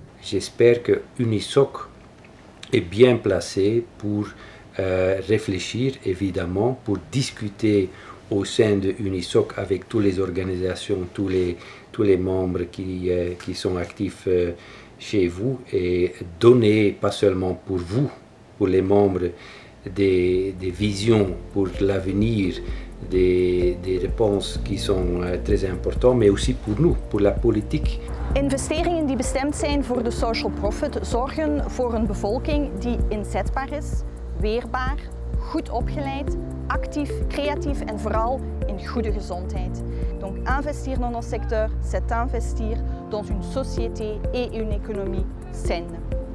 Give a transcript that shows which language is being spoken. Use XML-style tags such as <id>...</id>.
<fr>J'espère que Unisoc est bien placé pour réfléchir, évidemment, pour discuter au sein de Unisoc avec toutes les organisations, tous les membres qui sont actifs chez vous et donner, pas seulement pour vous, pour les membres, des visions pour l'avenir, des réponses qui sont très importantes, mais aussi pour nous, pour la politique.</fr> <nl>Investeringen die bestemd zijn voor de social profit zorgen voor een bevolking die inzetbaar is, weerbaar, goed opgeleid, actief, creatief en vooral in goede gezondheid.</nl> <fr>Donc investir dans nos secteurs, c'est investir dans une société et une économie saine.</fr>